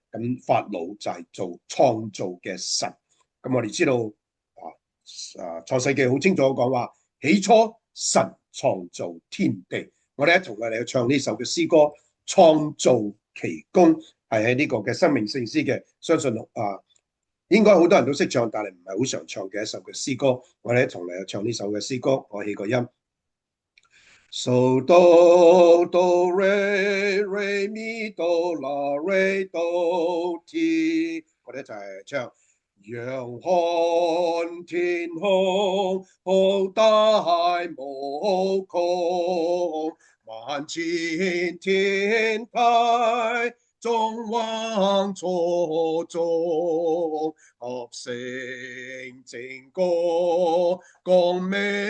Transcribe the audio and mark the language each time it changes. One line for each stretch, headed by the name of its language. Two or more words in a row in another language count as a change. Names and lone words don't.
Cantonese: 咁法老就係做創造嘅神。咁我哋知道創世記好清楚講話，起初神創造天地。我哋一同嚟去唱呢首嘅詩歌，創造奇功，係喺呢個嘅生命聖詩嘅，相信應該好多人都識唱，但係唔係好常唱嘅一首嘅詩歌。我哋一同嚟去唱呢首嘅詩歌，我起個音。So do do re re mi do la re do ti，我哋一齊唱。仰看天空，浩大無窮，萬千天體，縱橫錯綜，合成整個光明